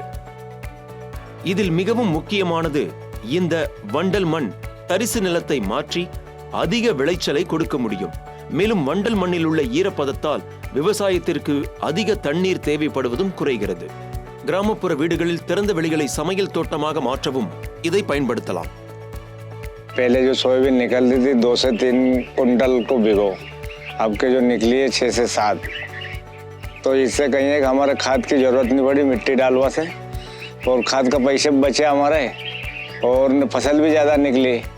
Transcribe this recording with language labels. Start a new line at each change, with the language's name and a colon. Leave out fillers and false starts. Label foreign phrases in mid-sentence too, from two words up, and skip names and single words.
Tamil: இதில் மிகவும் முக்கியமானது, இந்த வண்டல் மண் தரிசு நிலத்தை மாற்றி அதிக விளைச்சலை கொடுக்க முடியும். மேலும் வண்டல் மண்ணில் உள்ள ஈரப்பதத்தால் விவசாயத்திற்கு அதிக தண்ணீர் தேவைப்படுவதும் குறைகிறது. கிராமப்புற வீடுகளில் திறந்த வெளிகளை சமையல் தோட்டமாக மாற்றவும் இதை பயன்படுத்தலாம்.
Hindi: पहले जो सोयाबीन निकलती थी 2 से 3 कुंटल को भिगो, अब के जो निकली है 6 से 7, तो इससे कहीं है कि हमारे खाद की जरूरत नहीं पड़ी मिट्टी डालवा से, और खाद का पैसे बचे हमारे और फसल भी ज़्यादा निकली।